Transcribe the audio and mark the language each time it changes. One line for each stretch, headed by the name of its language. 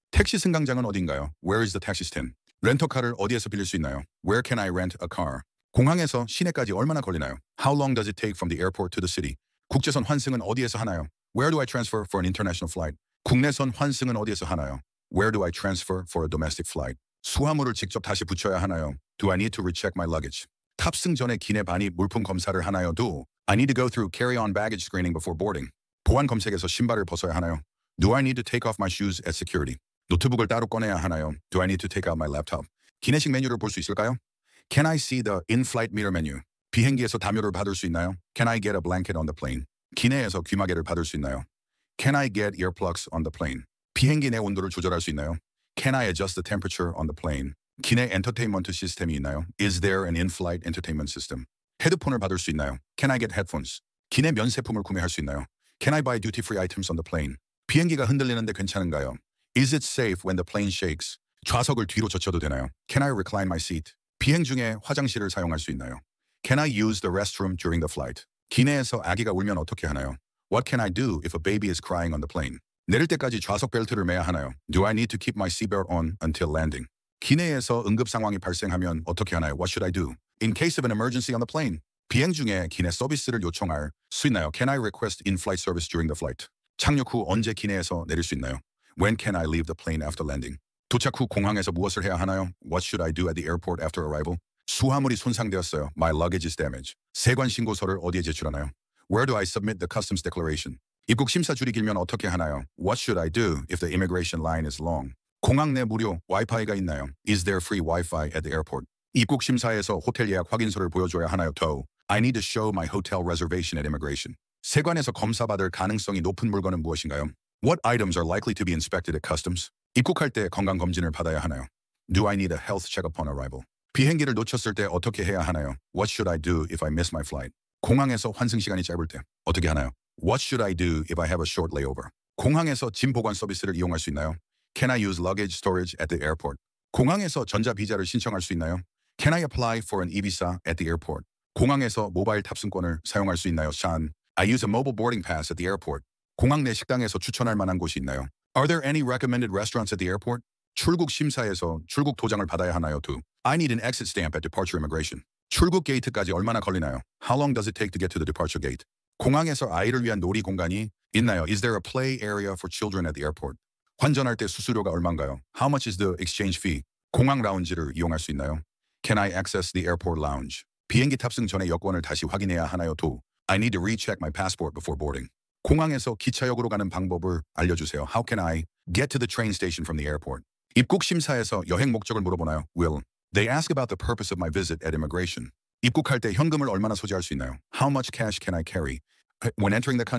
Korean: 택시 승강장은 어딘가요?
English: Where is the taxi stand?
Korean: 렌터카를 어디에서 빌릴 수 있나요?
English: Where can I rent a car?
Korean: 공항에서 시내까지 얼마나 걸리나요?
English: How long does it take from the airport to the city?
Korean: 국제선 환승은 어디에서 하나요?
English: Where do I transfer for an international flight?
Korean: 국내선 환승은 어디에서 하나요?
English: Where do I transfer for a domestic flight?
Korean: 수화물을 직접 다시 붙여야 하나요?
English: Do I need to recheck my luggage?
Korean: 탑승 전에 기내 반입 물품 검사를 하나요?
English: Do I need to go through carry-on baggage screening before boarding?
Korean: 보안 검색에서 신발을 벗어야 하나요?
English: Do I need to take off my shoes at security?
Korean: 노트북을 따로 꺼내야 하나요?
English: Do I need to take out my laptop?
Korean: 기내식 메뉴를 볼 수 있을까요?
English: Can I see the in-flight meter menu?
Korean: 비행기에서 담요를 받을 수 있나요?
English: Can I get a blanket on the plane?
Korean: 기내에서 귀마개를 받을 수 있나요?
English: Can I get earplugs on the plane?
Korean: 비행기 내 온도를 조절할 수 있나요?
English: Can I adjust the temperature on the plane?
Korean: 기내 엔터테인먼트 시스템이 있나요?
English: Is there an in-flight entertainment system?
Korean: 헤드폰을 받을 수 있나요?
English: Can I get headphones?
Korean: 기내 면세품을 구매할 수 있나요?
English: Can I buy duty-free items on the plane?
Korean: 비행기가 흔들리는데 괜찮은가요?
English: Is it safe when the plane shakes?
Korean: 좌석을 뒤로 젖혀도 되나요?
English: Can I recline my seat?
Korean: 비행 중에 화장실을 사용할 수 있나요?
English: Can I use the restroom during the flight?
Korean: 기내에서 아기가 울면 어떻게 하나요?
English: What can I do if a baby is crying on the plane?
Korean: 내릴 때까지 좌석 벨트를 매야 하나요?
English: Do I need to keep my seatbelt on until landing?
Korean: 기내에서 응급 상황이 발생하면 어떻게 하나요?
English: What should I do? In case of an emergency on the plane.
Korean: 비행 중에 기내 서비스를 요청할 수 있나요?
English: Can I request in-flight service during the flight?
Korean: 착륙 후 언제 기내에서 내릴 수 있나요?
English: When can I leave the plane after landing?
Korean: 도착 후 공항에서 무엇을 해야 하나요?
English: What should I do at the airport after arrival?
Korean: 수화물이 손상되었어요.
English: My luggage is damaged.
Korean: 세관 신고서를 어디에 제출하나요?
English: Where do I submit the customs declaration?
Korean: 입국 심사 줄이 길면 어떻게 하나요?
English: What should I do if the immigration line is long?
Korean: 공항 내 무료 와이파이가 있나요?
English: Is there free Wi-Fi at the airport?
Korean: 입국 심사에서 호텔 예약 확인서를 보여줘야 하나요?
English: To. I need to show my hotel reservation at immigration.
Korean: 세관에서 검사받을 가능성이 높은 물건은 무엇인가요?
English: What items are likely to be inspected at customs?
Korean: 입국할 때 건강검진을 받아야 하나요?
English: Do I need a health check upon arrival?
Korean: 비행기를 놓쳤을 때 어떻게 해야 하나요?
English: What should I do if I miss my flight?
Korean: 공항에서 환승 시간이 짧을 때 어떻게 하나요?
English: What should I do if I have a short layover?
Korean: 공항에서 짐 보관 서비스를 이용할 수 있나요?
English: Can I use luggage storage at the airport?
Korean: 공항에서 전자비자를 신청할 수 있나요?
English: Can I apply for an e-visa at the airport?
Korean: 공항에서 모바일 탑승권을 사용할 수 있나요?
English: Sean, I use a mobile boarding pass at the airport.
Korean: 공항 내 식당에서 추천할 만한 곳이 있나요?
English: Are there any recommended restaurants at the airport?
Korean: 출국 심사에서 출국 도장을 받아야 하나요?
English: To. I need an exit stamp at departure immigration.
Korean: 출국 게이트까지 얼마나 걸리나요?
English: How long does it take to get to the departure gate?
Korean: 공항에서 아이를 위한 놀이 공간이 있나요?
English: Is there a play area for children at the airport?
Korean: 환전할 때 수수료가 얼마인가요?
English: How much is the exchange fee?
Korean: 공항 라운지를 이용할 수 있나요?
English: Can I access the airport lounge?
Korean: 비행기 탑승 전에 여권을 다시 확인해야 하나요?
English: To. I need to recheck my passport before boarding.
Korean: 공항에서 기차역으로 가는 방법을 알려주세요.
English: How can I get to the train station from the airport?
Korean: 입국 심사에서 여행 목적을 물어보나요?
English: Will. They ask about the purpose of my visit at immigration.
Korean: 입국할 때 현금을 얼마나 소지할 수 있나요?
English: How much cash can I carry? When entering the country,